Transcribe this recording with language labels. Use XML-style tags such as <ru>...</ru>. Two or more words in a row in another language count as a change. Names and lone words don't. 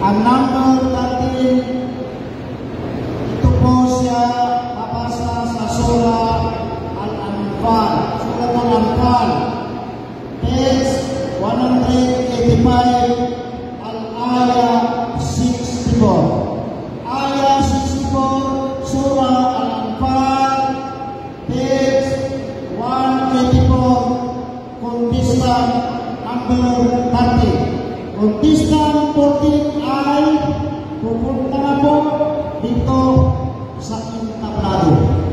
<tl>Ang number 13, ito po siya babasa sa Surah Al-Anfal.</tl> <en>Surah Al-Anfal, page 185, Al-Ayah 64. Ayah 64, Surah Al-Anfal, page 184, contestant number 30.</en> <tl>Contestant 14 ay pupunta na po dito sa entablado.</tl>